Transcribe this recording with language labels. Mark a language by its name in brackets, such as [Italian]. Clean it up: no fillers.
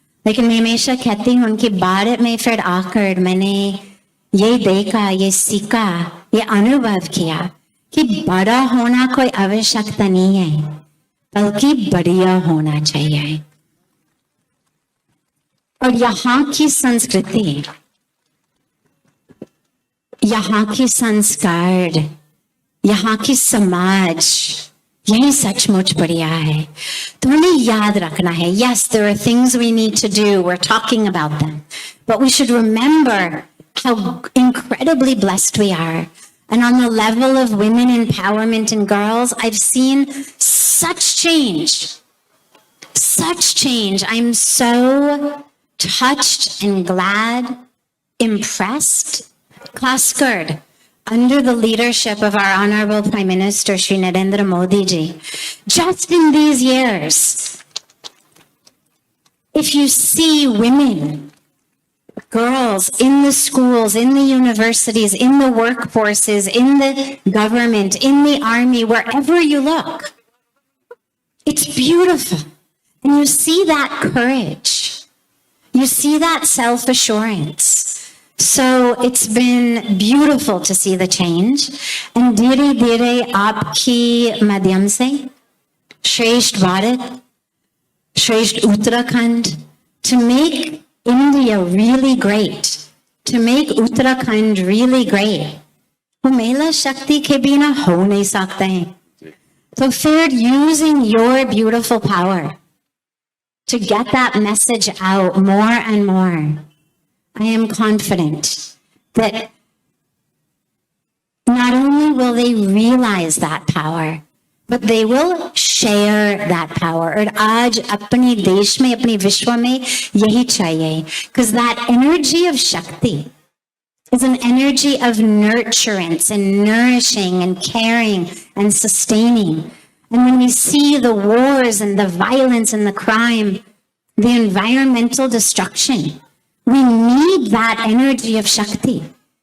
[Hindi] लेकिन मैं हमेशा कहती हूँ कि भारत में फिर आकर मैंने ये देखा, ये सीखा, ये अनुभव किया कि बड़ा होना कोई आवश्यकता नहीं है, बल्कि बढ़िया होना चाहिए। और यहाँ की संस्कृति, यहाँ की संस्कार, यहाँ की समाज, यही सचमुच बढ़िया है। तो हमें याद रखना है, [English] yes, there are things we need to do, we're talking about them, but we should remember how incredibly blessed we are. And on the level of women empowerment and girls, I've seen such change, such change. I'm so touched and glad, impressed. Klaskard, under the leadership of our Honorable Prime Minister, Shri Narendra Modi ji, just in these years, if you see women, girls in the schools, in the universities, in the workforces, in the government, in the army, wherever you look, it's beautiful. And you see that courage. You see that self-assurance. So it's been beautiful to see the change. [Hindi] And धीरे धीरे आपकी माध्यम से श्रेष्ठ भारत, श्रेष्ठ Uttarakhand, [English] to make India really great, [Hindi] to make Uttarakhand really great, वो महिला शक्ति के बिना हो नहीं सकते हैं. [English] So [Hindi] फिर [English] using your beautiful power to get that message out more and more, I am confident that not only will they realize that power, but they will share that power. [Hindi] और आज अपने देश में, अपने विश्व में यही चाहिए. [English] Because that energy of Shakti is an energy of nurturance and nourishing and caring and sustaining. And when we see the wars and the violence and the crime, the environmental destruction, we need that energy of Shakti.